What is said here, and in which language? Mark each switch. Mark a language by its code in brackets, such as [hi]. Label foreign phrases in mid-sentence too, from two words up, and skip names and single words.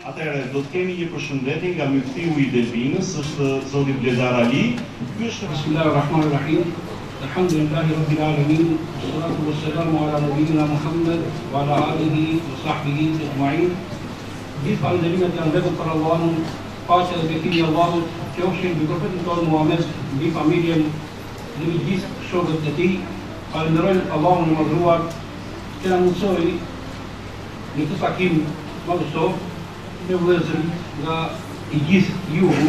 [sq] Atëherë, do të kemi një përshëndetje nga myfthiu I Delvinës, është zoti Bledar Ali. Ky është [ar] بسم الله الرحمن الرحيم. الحمد لله رب العالمين. والصلاة والسلام على نبينا محمد وعلى آله وصحبه أجمعين. [sq] Gjithë falënderimet janë vetëm për Allahun, paqja dhe bekimi I Allahut qofshin mbi profetin tonë Muhammed, mbi familjen dhe mbi gjithë shokët e tij. Falenderojmë Allahun e Madhruar që na mundsoi në këtë takim madhështor me vëllezërin nga I gjithë jugu.